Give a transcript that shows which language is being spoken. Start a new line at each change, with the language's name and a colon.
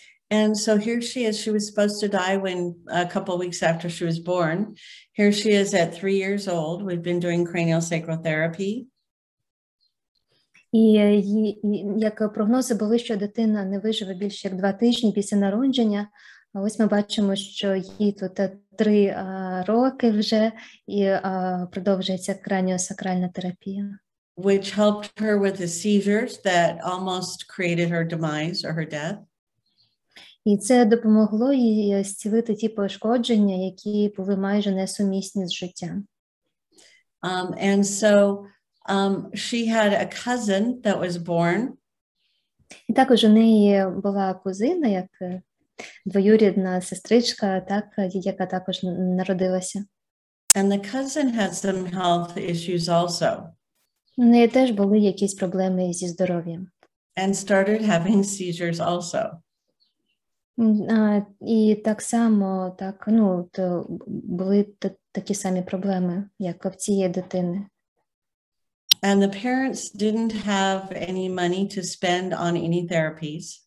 English: And so here she is. She was supposed to die a couple of weeks after she was born. Here she is at 3 years old. We've been doing craniosacral therapy.
Ukrainian: І як прогнози були, що дитина не виживе більше як 2 тижні після народження, а ось ми бачимо, що їй тут 3 роки вже, і продовжується краніосакральна терапія.
English: Which helped her with the seizures that almost created her demise or her death.
Ukrainian: І це допомогло їй зцілити ті пошкодження, які були майже несумісні з життям.
English: And so she had a cousin that was born.
Ukrainian: І також у неї була кузина, як двоюрідна сестричка, так, яка також народилася.
English: And the cousin had some health issues also.
Ukrainian: У неї теж були якісь проблеми зі здоров'ям.
English: And started having seizures also.
Ukrainian: І так само, були такі самі проблеми, як в цієї дитини.
English: And the parents didn't have any money to spend on any therapies.